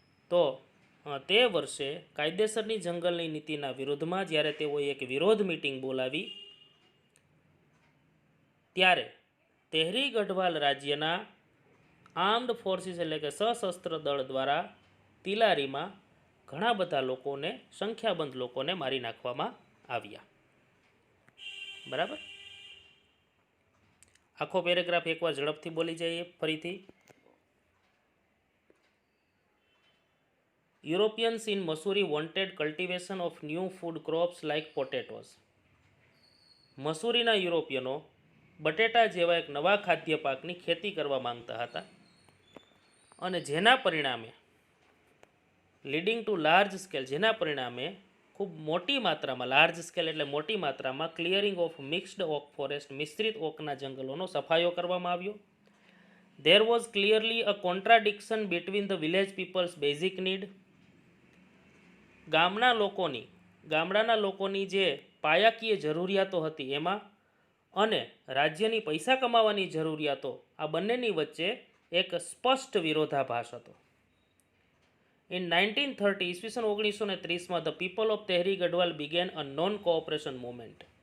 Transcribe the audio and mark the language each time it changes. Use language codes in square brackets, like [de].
[gu] તો તે વર્ષે કાયદેસરની જંગલની નીતિના વિરોધમાં જ્યારે તેઓએ એક વિરોધ મિટિંગ બોલાવી ત્યારે તેહરી ગઢવાલ રાજ્યના આર્મ્ડ ફોર્સિસ એટલે કે સશસ્ત્ર દળ દ્વારા તિલારીમાં ઘણા બધા લોકોને, સંખ્યાબંધ લોકોને મારી નાખવામાં આવ્યા. બરાબર. આખો પેરેગ્રાફ એકવાર ઝડપથી બોલી જઈએ ફરીથી. [en] Europeans in Missouri wanted cultivation of new food crops like potatoes. [gu] મસૂરીના યુરોપિયનો બટેટા જેવા એક નવા ખાદ્ય પાકની ખેતી કરવા માંગતા હતા, અને જેના પરિણામે [en] leading to large scale, [gu] જેના પરિણામે ખૂબ મોટી માત્રામાં, લાર્જ સ્કેલ એટલે મોટી માત્રામાં, [en] clearing of mixed oak forest, [gu] મિશ્રિત ઓકના જંગલોનો સફાયો કરવામાં આવ્યો. [en] There was clearly a contradiction between the village people's basic need. [gu] ગામડાના લોકોની જે પાયાકીય જરૂરિયાતો હતી એમાં, અને રાજ્યની પૈસા કમાવાની જરૂરિયાતો, આ બંનેની વચ્ચે એક સ્પષ્ટ વિરોધાભાસ હતો. [en] in 1930, [gu] ઈસવીસન 1930માં [en] The people of Tehri Garhwal began a non cooperation movement.